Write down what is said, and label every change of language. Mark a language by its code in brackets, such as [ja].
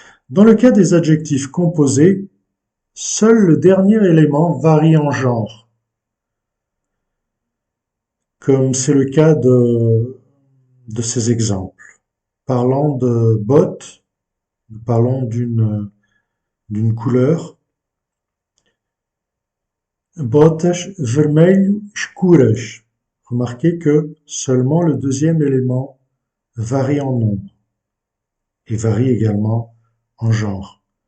[fr] Dans le cas des adjectifs composés, seul le dernier élément varie en genre, comme c'est le cas de ces exemples. Parlant de bottes, nous parlons d'une couleur. [pt] Botas vermelho escuras. [fr] Remarquez que seulement le deuxième élément varie en nombre et varie également en genre.